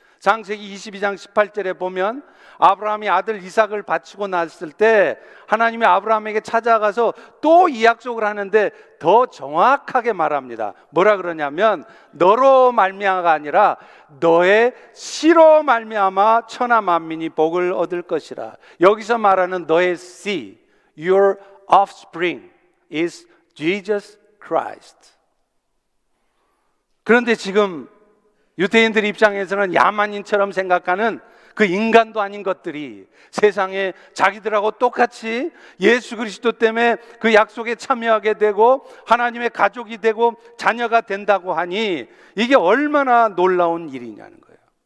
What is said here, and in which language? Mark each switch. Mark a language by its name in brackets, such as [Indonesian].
[Korean] 창세기 22장 18절에 보면 아브라함이 아들 이삭을 바치고 났을 때 하나님이 아브라함에게 찾아가서 또 이 약속을 하는데 더 정확하게 말합니다. 뭐라 그러냐면 너로 말미암아가 아니라 너의 씨로 말미암아 천하 만민이 복을 얻을 것이라. 여기서 말하는 너의 씨, [English] your offspring is Jesus Christ. [Korean] 그런데 지금 유대인들 입장에서는 야만인처럼 생각하는 그 인간도 아닌 것들이 세상에 자기들하고 똑같이 예수 그리스도 때문에 그 약속에 참여하게 되고 하나님의 가족이 되고 자녀가 된다고 하니 이게 얼마나 놀라운 일이냐는 거예요.